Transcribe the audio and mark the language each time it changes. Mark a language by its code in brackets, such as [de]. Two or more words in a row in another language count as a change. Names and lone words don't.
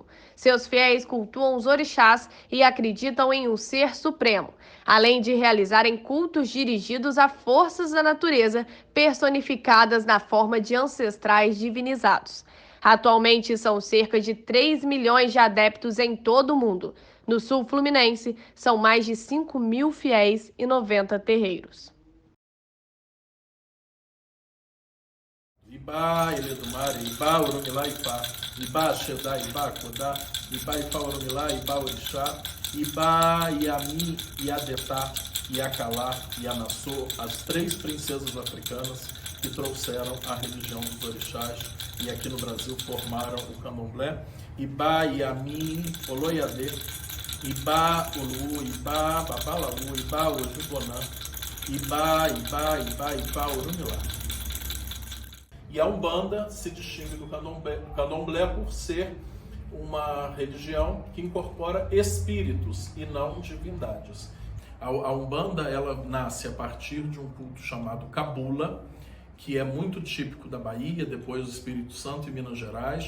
[pt] Seus fiéis cultuam os orixás e acreditam em um ser supremo, além de realizarem cultos dirigidos a forças da natureza personificadas na forma de ancestrais divinizados. Atualmente, são cerca de 3 milhões de adeptos em todo o mundo. No sul fluminense, são mais de 5.000 fiéis e 90 terreiros. [yo] Ibá, Eledumare, Ibá, Oromilá, Ipá, Ibá, Xedá, Ibá, Kodá, Ibá, Ipá, Oromilá, Ibá, Orixá, Ibá, Iami, Iadetá, Iacalá, Ianassô, [pt] as 3 princesas africanas que trouxeram a religião dos orixás e aqui no Brasil formaram o candomblé. [yo] Ibá, Iami, Oloiadê, Ibá, Olu, Ibá, Babalaú, Ibá, Ojubonã, Ibá, Ibá, Ibá, Ibá, Oromilá. [pt] E a Umbanda se distingue do candomblé por ser uma religião que incorpora espíritos e não divindades. A Umbanda ela nasce a partir de um culto chamado Cabula, que é muito típico da Bahia, depois do Espírito Santo e Minas Gerais.